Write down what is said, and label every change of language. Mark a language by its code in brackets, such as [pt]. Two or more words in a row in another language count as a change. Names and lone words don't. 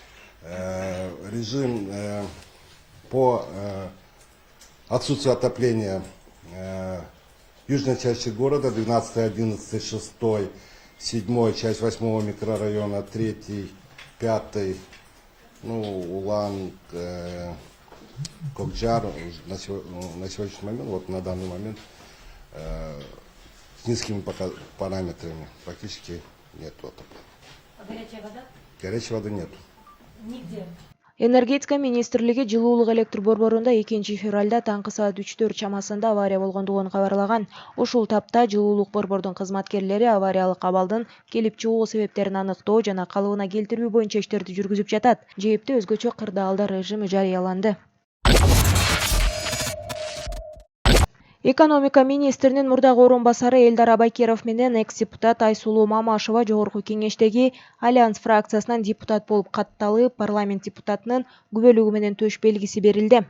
[ru] Режим по отсутствию отопления южной части города, 12, 11, 6, 7, часть 8 микрорайона, 3, 5, Улан, Кокджар на сегодняшний момент, вот на данный момент, с низкими параметрами практически нет отопления. А горячая вода? Горячей воды нет. Нигде. [ky] Энергетика министрлиги жылуулук электр борборунда 2 февралда таңкы саат 3-4 чамасында авария болгондугун кабарлаган. Ушул тапта жылуулук борбордун кызматкерлери авариялык абалдын келип чыгуу себептерин аныктоо жана калыбына келтирүү боюнча иштерди жүргүзүп жатат. Жээпте өзгөчө кырдаалдар режими жарыяланды. Экономика министринин мурдагы орун басары Элдар Абайкеров менен экс-депутат Айсулуу Мамашева жогорку кеңештеги Альянс фракциясынан депутат болуп катталып, парламент депутатынын күбөлүгү менен төш белгиси берилди.